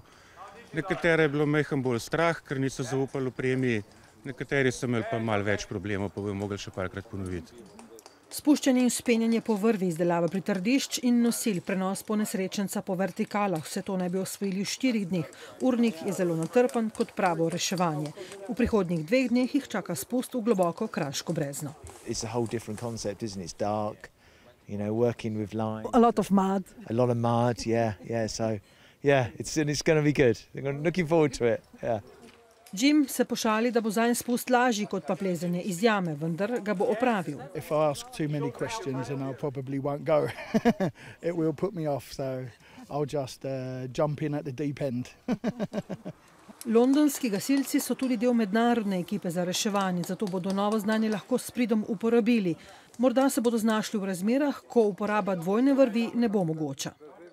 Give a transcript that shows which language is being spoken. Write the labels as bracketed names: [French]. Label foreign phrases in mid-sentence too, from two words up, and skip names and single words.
[Slovenian] Nekatere je bilo majhen bolj strah, ker niso zaupali opremi, nekateri so imeli pa malo več problemov, pa bojo mogli še parkrat ponoviti. Spuščanje in vzpenjanje po vrvi, izdelava pritrdišč in nosil, prenos ponesrečenca po vertikalah, vse to naj bi osvojili v 4 dneh. Urnik je zelo natrpan kot pravo reševanje. V prihodnjih 2 dneh jih čaka spust v globoko kraško brezno. [English] It's a whole different concept, isn't it? It's dark. You know, working with line. A lot of mud. A lot of mud, yeah. So, yeah, it's going to be good. I'm looking forward to it, yeah. [Slovenian] Jim se pošali, da bo zanj spust lažji kot pa plezanje iz jame, vendar ga bo opravil. [English] If I ask too many questions, then I probably won't go. It will put me off, so I'll just jump in at the deep end. [Slovenian] Londonski gasilci so tudi del mednarodne ekipe za reševanje, zato bodo novo znanje lahko s pridom uporabili. Morda se bodo znašli v razmerah, ko uporaba dvojne vrvi ne bo mogoča.